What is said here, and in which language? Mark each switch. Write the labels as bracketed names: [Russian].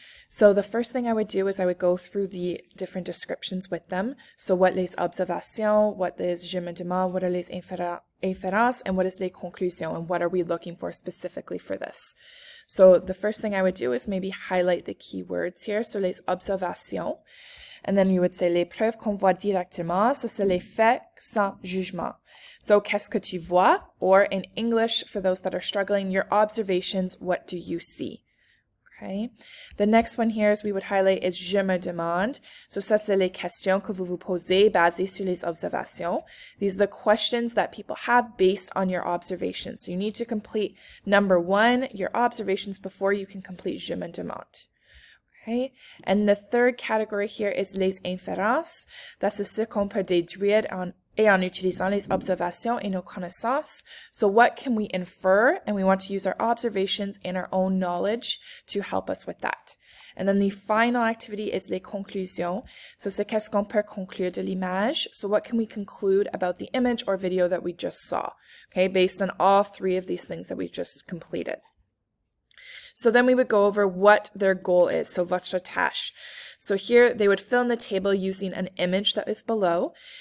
[English] So the first thing I would do is I would go through the different descriptions with them. So what les observations, what is [French] je me demande, [English] what are les inférences, and what is les conclusions, and what are we looking for specifically for this. So the first thing I would do is maybe highlight the key words here. [French] So les observations, [English] and then you would say [French] les preuves qu'on voit directement, ça c'est les faits sans jugement. So qu'est-ce que tu vois? [English] Or in English, for those that are struggling, your observations, what do you see? Okay. The next one here is we would highlight is [French] je me demande. So ça c'est les questions que vous vous posez basées sur les observations. [English] These are the questions that people have based on your observations. So you need to complete number 1, your observations, before you can complete [French] je me demande. [English] Okay. And the third category here is les inférences. [French] That's ce qu'on peut déduire en utilisant les observations et nos connaissances. [English] So what can we infer? And we want to use our observations and our own knowledge to help us with that. And then the final activity is les conclusions. [French] So c'est qu'est-ce qu'on peut conclure de l'image? [English] So what can we conclude about the image or video that we just saw? Okay, based on all 3 of these things that we just completed. So then we would go over what their goal is, so [French] votre tâche. [English] So here they would fill in the table using an image that is below.